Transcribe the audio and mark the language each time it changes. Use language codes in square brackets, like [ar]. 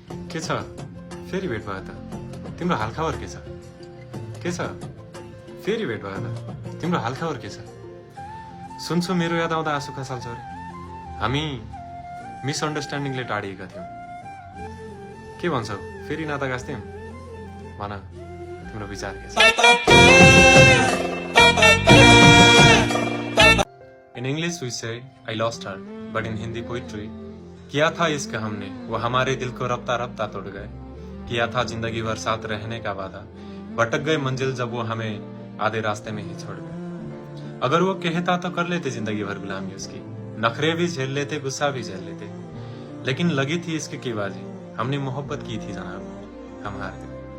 [ne] के छ, फेरि भेट भयो त? तिम्रो हालखबर के छ? के छ, फेरि भेट भयो त? तिम्रो हालखबर के छ? सुन्छु मेरो याद आउँदा आँसु खसाल्छौ अरे। हामी मिसअन्डरस्ट्यान्डिङले टाढिएका थियौँ। के भन्छौ, फेरि नाता गाँस्थ्यौँ? भन, तिम्रो विचार के छ? [en] In English we say, I lost her, but in Hindi poetry, [hi] किया था इश्क हमने, वो हमारे दिल को रफ्ता रफ्ता तोड़ गए। किया था जिंदगी भर साथ रहने का वादा, भटक गए मंजिल जब वो हमें आधे रास्ते में ही छोड़ गए। अगर वो कहता तो कर लेते जिंदगी भर गुलामी उसकी, नखरे भी झेल लेते, गुस्सा भी झेल लेते, लेकिन लगी थी इश्क की बाजी, हमने मोहब्बत की थी जनाब, हम हार गए।